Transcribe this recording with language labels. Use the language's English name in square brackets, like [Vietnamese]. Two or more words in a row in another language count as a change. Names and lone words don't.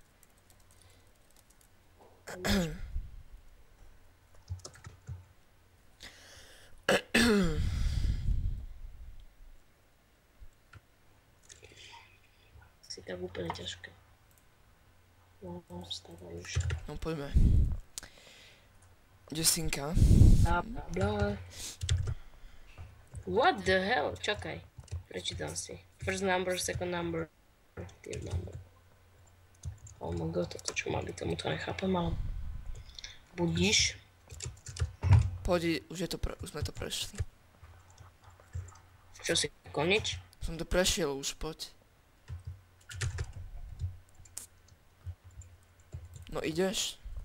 [Slovak] Si tak úplne ťažké. No, vstávaj už. No poďme. Desinka. [English] Bla. What the hell? [Slovak] Čakaj. Prečítam si. [English] First number, second number, third number. Oh my god, [Slovak] toto čo má byť, tomu to nechápem, ale... Budíš? Poď, už sme to prešli. Čo si, konič? Som to prešiel už, poď. No ideš?